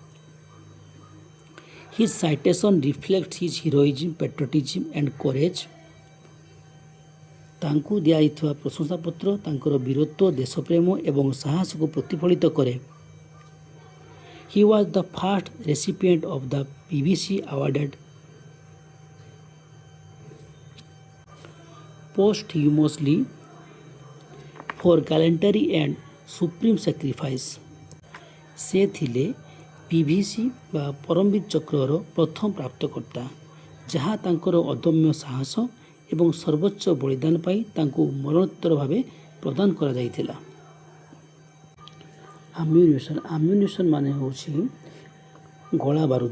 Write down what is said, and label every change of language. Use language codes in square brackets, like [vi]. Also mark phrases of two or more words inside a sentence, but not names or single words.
[en] His citation reflects his heroism, patriotism and courage. [or] ତାଙ୍କୁ ଦିଆଯାଇଥିବା ପ୍ରଶଂସାପତ୍ର ତାଙ୍କର ବୀରତ୍ୱ, ଦେଶପ୍ରେମ ଏବଂ ସାହସକୁ ପ୍ରତିଫଳିତ କରେ। [en] he was the first recipient of the PVC awarded posthumously for gallantry and supreme sacrifice। [or] ସେ ଥିଲେ PVC ବା ପରମବୀର ଚକ୍ରର ପ୍ରଥମ ପ୍ରାପ୍ତକର୍ତ୍ତା, ଯାହା ତାଙ୍କର ଅଦମ୍ୟ ସାହସ ଏବଂ ସର୍ବୋଚ୍ଚ ବଳିଦାନ ପାଇଁ ତାଙ୍କୁ ମରଣୋତ୍ତର ଭାବେ ପ୍ରଦାନ କରାଯାଇଥିଲା। ଆମ୍ୟୁନିସନ୍ ମାନେ ହେଉଛି ଗୋଳା ବାରୁଦ।